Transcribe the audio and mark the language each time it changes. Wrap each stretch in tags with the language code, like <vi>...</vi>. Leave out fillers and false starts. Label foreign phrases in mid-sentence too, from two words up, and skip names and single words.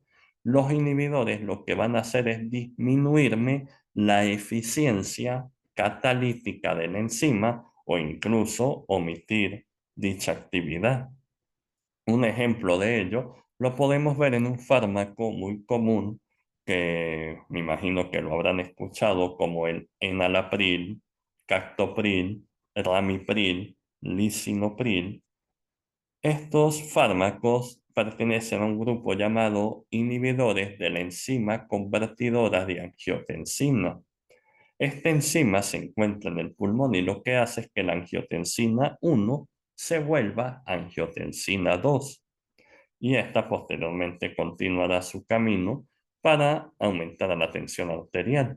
<es>Los inhibidores lo que van a hacer es disminuirme la eficiencia catalítica de la enzima o incluso omitir dicha actividad. Un ejemplo de ello lo podemos ver en un fármaco muy común que me imagino que lo habrán escuchado como el enalapril, captopril, ramipril, lisinopril. Estos fármacos pertenecen a un grupo llamado inhibidores de la enzima convertidora de angiotensina. Esta enzima se encuentra en el pulmón y lo que hace es que la angiotensina 1 se vuelva angiotensina 2 y esta posteriormente continuará su camino para aumentar la tensión arterial.</es>